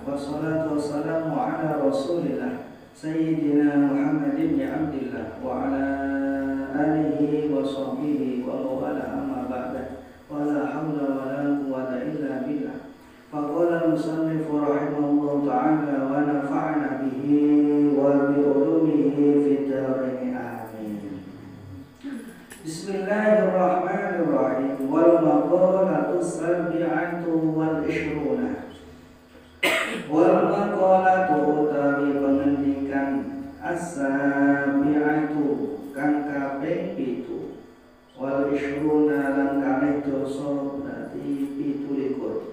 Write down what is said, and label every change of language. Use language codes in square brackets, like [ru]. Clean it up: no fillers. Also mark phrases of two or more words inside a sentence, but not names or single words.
[ar] والصلاة والسلام على رسول الله سيدنا محمد بن عبد الله وعلى آله وصحبه ومن والاه أما بعد. ولا حول ولا قوة إلا بالله. فقال المصنف رحمه الله تعالى ونفعنا به وبعلومه في الدارين. Amin. Bismillahirrahmanirrahim. والمقالة السابعة والعشرون. والمقالة [jv] utawi pengendikan as-sabi'atu kang kaping 7. [ar] والعشرون [jv] lan kalih dosa berarti 17.